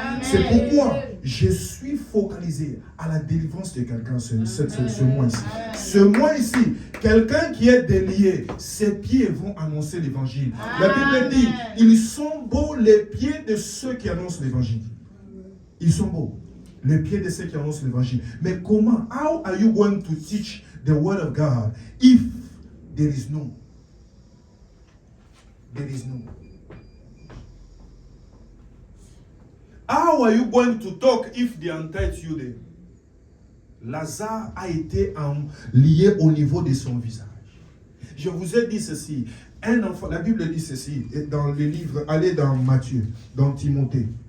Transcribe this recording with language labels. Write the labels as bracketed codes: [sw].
[fr] C'est pourquoi je suis focalisé à la délivrance de quelqu'un ce mois ici. Ce mois ici, quelqu'un qui est délié, ses pieds vont annoncer l'évangile. La Bible dit, ils sont beaux les pieds de ceux qui annoncent l'évangile. Ils sont beaux, les pieds de ceux qui annoncent l'évangile. Mais comment, [en] how are you going to teach the word of God if there is no? There is no. How are you going to talk if they untied you there? [fr] Lazare a été lié au niveau de son visage. Je vous ai dit ceci. Un enfant, la Bible dit ceci, dans les livres, allez dans Matthieu, dans Timothée.